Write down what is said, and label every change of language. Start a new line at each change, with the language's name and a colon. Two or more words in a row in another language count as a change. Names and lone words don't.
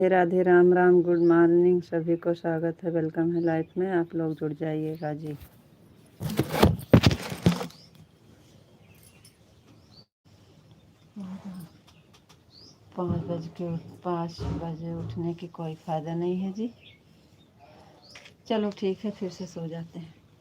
Hindi: राधे राम राम।
English: Good morning,
Hindi: सभी को स्वागत है, वेलकम है लाइफ में। आप लोग जुड़ जाइएगा जी। 5 बजे उठने की कोई फ़ायदा नहीं है जी। चलो ठीक है, फिर से सो जाते हैं।